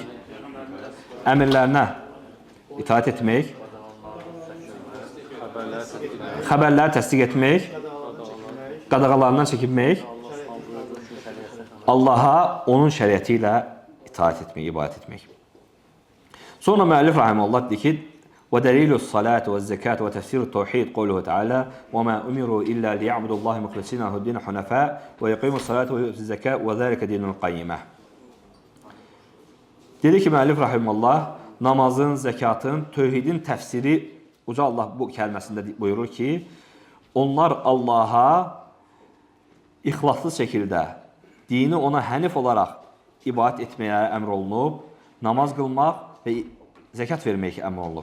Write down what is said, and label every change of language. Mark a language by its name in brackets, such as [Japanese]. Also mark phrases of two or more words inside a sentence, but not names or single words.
[Azerbaijani] Əmirlərinə itaət etmək, xəbərləri təsdiq etmək, qadağalarından çəkinmək, Allaha onun şəriəti ilə itaət etmək, ibadət etmək. Sonra müəllif rahimehullah deyir ki: [Arabic] "ودليل الصلاة والزكاة وتفسير التوحيد قوله تعالى وما أمروا إلا ليعبدوا الله مخلصين له الدين حنفاء ويقيموا الصلاة ويؤتوا الزكاة وذلك دين القيمة." [Azerbaijani] Dedi ki müəllif rahimehullah, namazın, zəkatın, tövhidin təfsiri Uca Allah bu kəlməsində buyurur ki, onlar Allaha ixlaslı şəkildə dini ona hənif olaraq ibadət etməyə əmr olunub, namaz qılmaq və zəkat vermək əmr olunub.